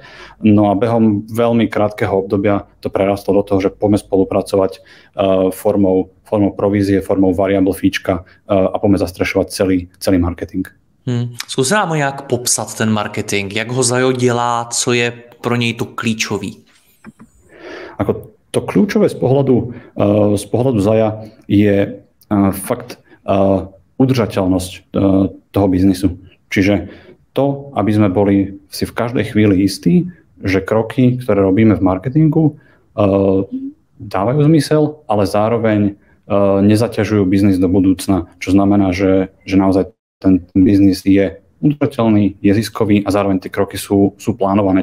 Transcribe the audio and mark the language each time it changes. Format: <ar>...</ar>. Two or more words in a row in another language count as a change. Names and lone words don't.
<sk>No a behom veľmi krátkeho obdobia to prerastlo do toho, že poďme spolupracovať formou provízie, formou variable fíčka a poďme zastrešovať celý marketing.</sk> <cs>Zkus nám nějak popsat ten marketing, jak ho Zajo dělá, co je pro něj to klíčový.</cs> <sk>Ako to kľúčové z pohľadu Zaja je fakt udržateľnosť toho biznisu. Čiže to, aby sme boli si v každej chvíli istí, že kroky, ktoré robíme v marketingu, dávajú zmysel, ale zároveň nezaťažujú biznis do budúcna, čo znamená, že naozaj ten biznis je udržateľný, je ziskový a zároveň tie kroky sú plánované.</sk>